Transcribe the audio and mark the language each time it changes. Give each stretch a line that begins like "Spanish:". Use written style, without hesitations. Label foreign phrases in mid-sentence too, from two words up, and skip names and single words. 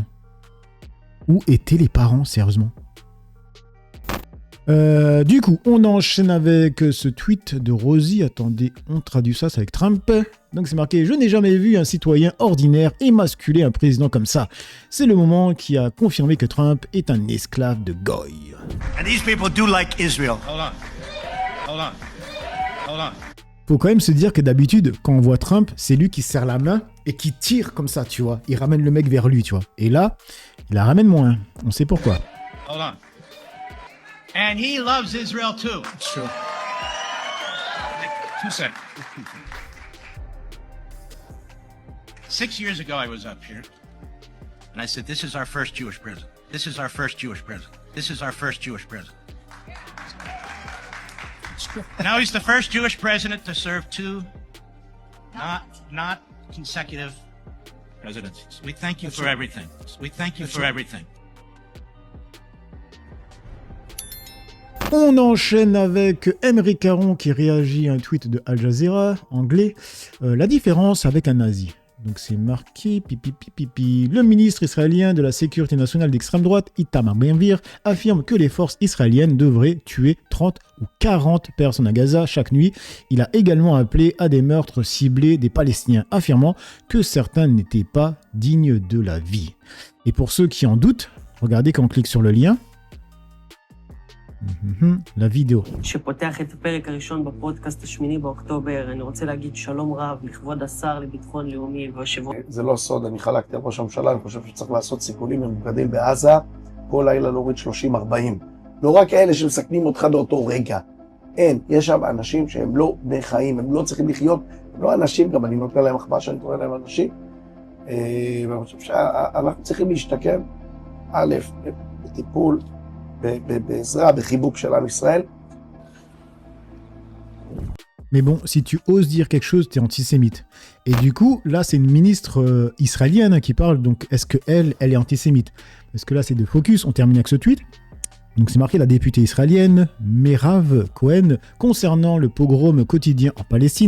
French: Où étaient les parents, sérieusement? Du coup, on enchaîne avec ce tweet de Rosie. Attendez, on traduit ça, c'est avec Trump. Donc c'est marqué « Je n'ai jamais vu un citoyen ordinaire émasculer un président comme ça. C'est le moment qui a confirmé que Trump est un esclave de Goy. »
English: And these people do like Israel. Hold on.
French: Faut quand même se dire que d'habitude, quand on voit Trump, c'est lui qui serre la main et qui tire comme ça, tu vois. Il ramène le mec vers lui, tu vois. Et là, il la ramène moins. On sait pourquoi.
English: Hold on. And he loves Israel too. It's true. 2 seconds. 6 years ago, I was up here, and I said, "This is our first Jewish president. This is our first Jewish president. This is our first Jewish president." Now he's the first Jewish president to serve 2 not consecutive presidencies. We thank you for everything. We thank you for everything.
French: On enchaîne avec Emery Caron qui réagit à un tweet de Al Jazeera, anglais. La différence avec un nazi. Donc c'est marqué pipi. Le ministre israélien de la sécurité nationale d'extrême droite, Itamar Ben-Gvir, affirme que les forces israéliennes devraient tuer 30 ou 40 personnes à Gaza chaque nuit. Il a également appelé à des meurtres ciblés des Palestiniens, affirmant que certains n'étaient pas dignes de la vie. Et pour ceux qui en doutent, regardez quand on clique sur le lien. La vidéo.
Hebrew: שפותח את הפרק הראשון בפודקאסט השמיני באוקטובר, אני רוצה להגיד שלום רב לכבוד השר לביטחון לאומי ויושב-ראש. זה לא סוד, אני חלקתי על ראש הממשלה, אני חושב שצריך לעשות סיכולים ממוקדים בעזה, כל לילה להוריד 30-40. לא רק אלה שמסכנים אותך באותו רגע. אין, יש שם אנשים שהם לא בני חיים, הם לא צריכים לחיות, הם לא אנשים, גם אני נותן להם מחבא שאני קורא להם אנשים. ואני חושב שאנחנו צריכים להשתקם, א', בטיפול, בעזרה, בחיבוק של עם ישראל.
French: Mais bon, si tu oses dire quelque chose, t'es antisémite. Et du coup, là, c'est une ministre israélienne qui parle, donc est-ce qu'elle est antisémite? Parce que là, c'est de focus, on termine avec ce tweet. Donc c'est marqué la députée israélienne Merav Cohen concernant le pogrom quotidien en Palestine.